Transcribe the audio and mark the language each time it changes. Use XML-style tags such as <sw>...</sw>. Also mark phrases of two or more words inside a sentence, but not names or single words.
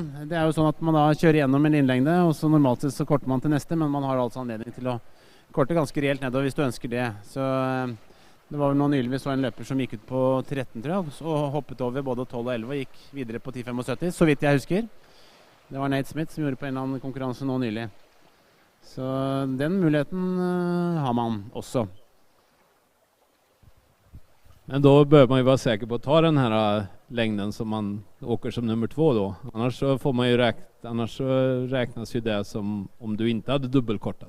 <no>Det er jo sånn at man da kjører gjennom en linjelengde, og så normalt sett så korter man til neste, men man har altså anledning til å korte ganske reelt nedover hvis du ønsker det. Så det var vel nå nylig vi så en løper som gikk ut på 13, tror jeg, og hoppet over både 12 og 11 og gikk videre på 10,75, så vidt jeg husker. Det var Nate Smith som gjorde på en eller annen konkurranse nå nylig. Så den muligheten har man också.</no> <sv>Men då bör man ju vara säker på att ta den här längden som man åker som nummer 2 då. Annars så får man ju annars så räknas ju det som om du inte hade dubbelkortat.</sv>